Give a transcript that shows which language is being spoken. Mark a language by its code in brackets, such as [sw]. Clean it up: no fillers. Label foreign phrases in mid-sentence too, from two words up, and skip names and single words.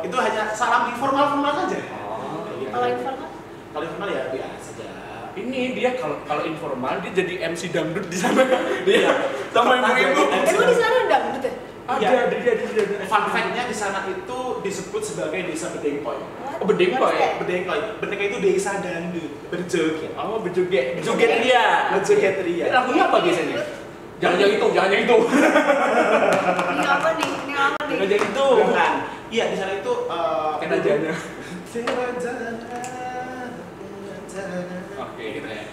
[id] Itu hanya salam informal saja. Oh, Kalau informal? Kalau informal ya biasa saja. ini dia kalau informal dia jadi MC dangdut di sana. Dia sama ibu-ibu. Emang di sana dangdut ya? Ada. [en] Fun fact- [id] nya di sana itu disebut sebagai desa Bedengkoy. Oh, Bedengkoy. Bedengkoy. Bedengkoy itu desa dangdut, berjoget. Oh, berjoget ria. Berjoget ria. Lagunya apa biasanya? Jangan yang itu. Ini apa nih? Jangan yang itu. Bukan. Iya, di sana itu Kan ajanya. Oke, gitu ya.